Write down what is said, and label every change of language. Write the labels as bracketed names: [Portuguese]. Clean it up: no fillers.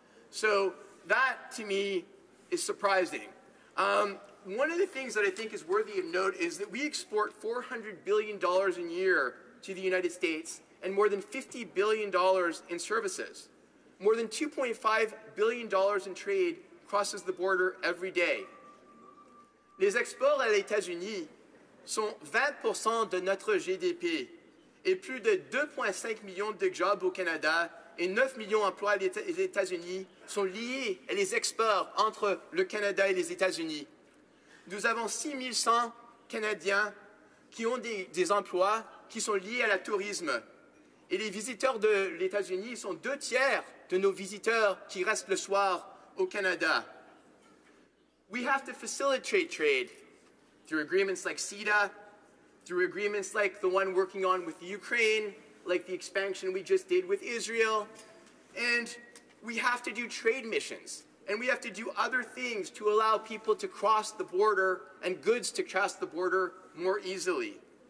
[English] So that, to me, is surprising. One of the things that I think is worthy of note is that we export $400 billion a year to the United States and more than $50 billion in services. More than $2.5 billion in trade crosses the border every day. [French] Les exports à l'États-Unis sont 20% de notre GDP et plus de 2,5 millions de jobs au Canada et 9 millions d'emplois aux États-Unis sont liés à les exports entre le Canada et les États-Unis. Nous avons 6100 Canadiens qui ont des emplois qui sont liés à la tourisme. Et les visiteurs de les États-Unis sont 2/3 de nos visiteurs qui restent le soir au Canada. [English] We have to facilitate trade through agreements like CETA, through agreements like the one working on with Ukraine, like the expansion we just did with Israel. And we have to do trade missions. And we have to do other things to allow people to cross the border and goods to cross the border more easily.